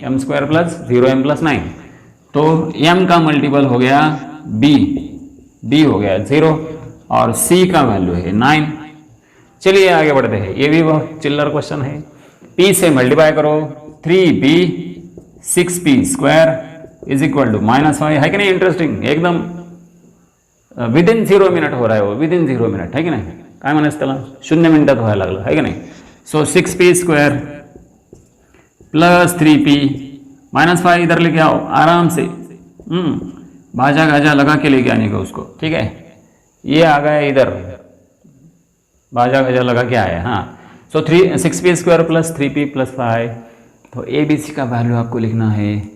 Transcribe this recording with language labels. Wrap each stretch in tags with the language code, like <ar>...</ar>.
<hi>m square plus 0m plus 9, तो m का multiple हो गया b हो गया 0 और c का वैल्यू है 9। चलिए आगे बढ़ते हैं, ये भी बहुत चिल्लर क्वेश्चन है। p से मल्टीप्लाई करो, 3p 6p square is equal to -5, है कि नहीं। इंटरेस्टिंग, एकदम विदिन 0 मिनिट हो रहा है वो, विदिन 0 मिनिट, है की नाही।</hi> <mr>काय म्हणायचं त्याला, 0 मिनिटात व्हायला लागलं, है की नाही।</mr> <hi>सो 6p स्क्वायर प्लस 3p -5 इधर लेके आओ आराम से, भाजा गाजा लगा के लेके आने का उसको, ठीक है। ये आ गया इधर, भाजा गाजा लगा के आया, हाँ। सो 6p square plus 3p plus 5, तो ए बी सी का वैल्यू आपको लिखना है।</hi>